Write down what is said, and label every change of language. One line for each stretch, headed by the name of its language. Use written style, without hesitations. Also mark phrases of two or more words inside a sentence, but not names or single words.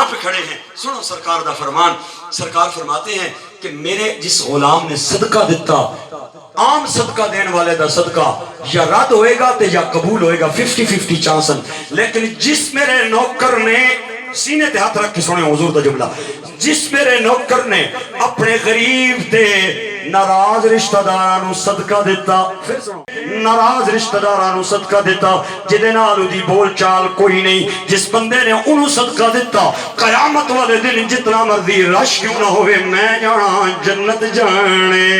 Urdu: پہ کھڑے ہیں
Punjabi: سنو سرکار دا فرمان سرکار
Urdu: فرماتے ہیں کہ میرے جس غلام نے صدقہ دیتا
Punjabi: عام صدقہ دین والے دا صدقہ یا رد ہوئے گا تے یا قبول ہوئے گا 50-50 چانسن لیکن جس میرے نوکر نے سینے تے ہاتھ رکھ کے سنے حضور دا جملہ جس میرے نوکر نے اپنے غریب تے ناراض رشتےداراں نوں صدقہ دتا، پھر سنو، ناراض رشتےداراں نوں صدقہ دتا، جہدے نال اہدی بول چال کوئی نہیں، جس بندے نے اہنوں صدقہ دتا، قیامت والے دن جتنا مرضی رش کیوں نہ ہووے، میں جانا جنت جانے.